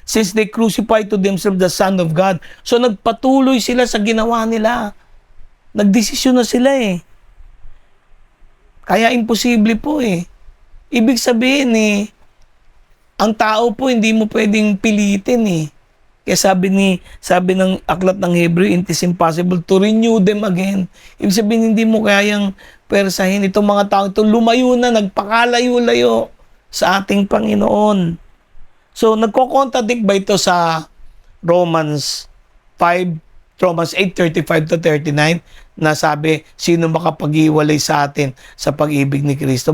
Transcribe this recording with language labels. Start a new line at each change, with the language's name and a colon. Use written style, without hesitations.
English: Since they crucified to themselves the Son of God.
Filipino: So nagpatuloy sila sa ginawa nila. nagdesisyon na sila eh. Kaya imposible po eh. Ibig sabihin eh, ang tao po hindi mo pwedeng pilitin eh. Kaya sabi ng aklat ng Hebrew,
English: it is impossible to renew them again.
Filipino: Ibig sabihin hindi mo kayang persahin itong mga tao ito, lumayo na, nagpakalayo-layo sa ating Panginoon. So nagko-contradict ba ito sa Romans 8:35 to 39 na sabi, sino makapag-iwalay sa atin sa pag-ibig ni Kristo?